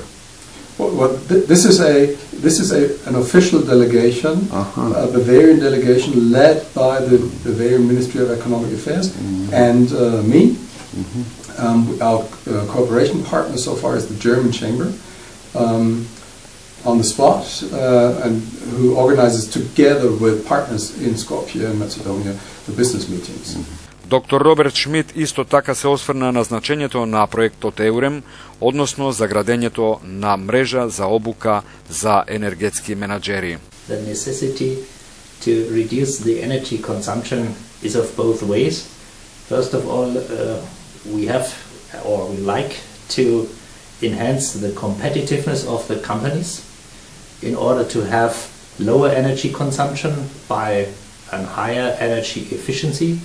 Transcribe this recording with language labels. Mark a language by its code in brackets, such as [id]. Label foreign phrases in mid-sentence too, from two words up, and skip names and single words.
[en] This is an official delegation, a Bavarian delegation led by the Bavarian Ministry of Economic Affairs and me. Our cooperation partner so far is the German Chamber on the spot, and who organizes together with partners in Skopje and Macedonia the business meetings. [mk] Доктор Роберт Шмидт исто така се осврна на значењето на проектот EUREM, односно за градењето на мрежа за обука за енергетски менаџери. [en] The necessity to reduce the energy consumption is of both ways. First of all, we have or we like to enhance the competitiveness of the companies in order to have lower energy consumption by a higher energy efficiency.